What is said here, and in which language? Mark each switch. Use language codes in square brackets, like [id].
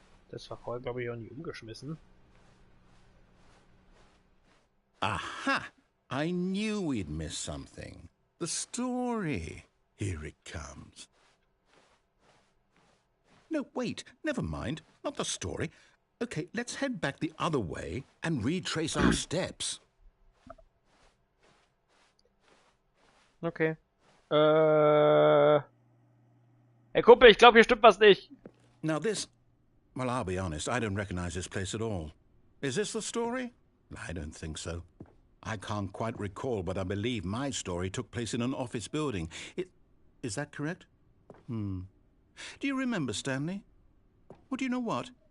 [de] Das war vorher, glaube ich, auch nicht umgeschmissen. Aha! [en] I knew we'd miss something. The story. Here it comes. No, wait, never mind. Not the story. Okay, let's head back the other way and retrace our steps. Okay. [de] Hey Kumpel, ich glaube, hier stimmt was nicht. [en] Now this... Well, I'll be honest, I don't recognize this place at all. Is this the story? I don't think so. I can't quite recall, but I believe my story took place in an office building. Is that correct? Do you remember, Stanley? Well, do you know what?